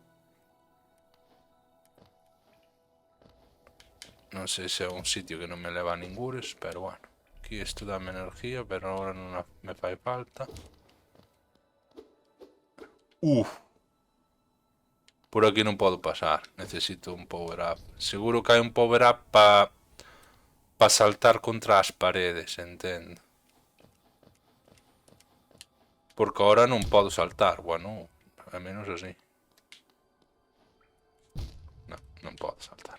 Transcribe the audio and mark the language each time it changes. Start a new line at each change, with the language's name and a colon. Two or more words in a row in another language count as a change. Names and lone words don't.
Galician: Non sei se é un sitio que non me leva a ningures, pero bueno. Aquí isto dame energía, pero agora non me fai falta. Por aquí non podo pasar, necesito un
English: power up.
Galician: Seguro que hai un
English: power up
Galician: para saltar contra as paredes, entendo. Porque ahora non podo saltar, bueno, a menos así. Non podo saltar.